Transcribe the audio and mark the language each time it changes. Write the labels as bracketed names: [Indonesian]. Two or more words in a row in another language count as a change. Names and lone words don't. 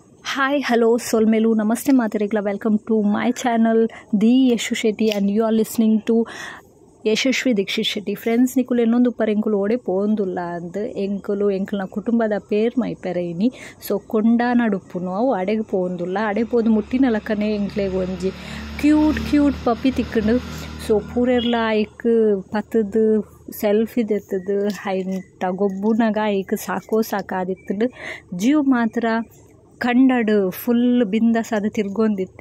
[English] Hi, hello, [Tulu] Solmelu, Namaste Matarikla. [English] Welcome to my channel, The Yeshu Shetty, and you are listening to ಯಶಸ್ವಿ ದೀಕ್ಷಿತ್ ಶೆಟ್ಟಿ. [Tulu] ಫ್ರೆಂಡ್ಸ್ ನಿಕುಲು ಇನ್ನೊಂದು ಉಪ್ಪರ್ ಎಂಕುಲು ಓಡೆ ಪೋಂದುಲ್ಲ ಅಂದ್ ಎಂಕಲ್ನ ಕುಟುಂಬದ ಪೇರ್ ಮೈಪೆರೈನಿ. ಸೊ ಕೊಂಡಾನಡುಪ್ಪುನು ಅವು ಅಡೆಗೆ ಪೋಂದುಲ್ಲ. ಅಡೆ ಪೋದು ಮುಟ್ಟಿನ ಲಕ್ಕನೆ ಎಂಕ್ಲೆಗ್ ಒಂಜಿ [English] cute puppy [Tulu] ತಿಕ್ಕಂಡು. ಸೊ ಪೂರೆರ್ಲ ಐಕ್ ಪತ್ತದು ಸೆಲ್ಫಿ ದೆತ್ತದು ಐಂಟ ಗೊಬ್ಬುನಾಗ ಐಕ್ ಸಾಕಾದಿತ್ತಂಡು ಜೀವ್ ಮಾತ್ರ ಕಂಡಡು ಫುಲ್ ಬಿಂದಾಸ್ ಅದು ತಿರ್ಗೊಂದಿತ್ತೆ.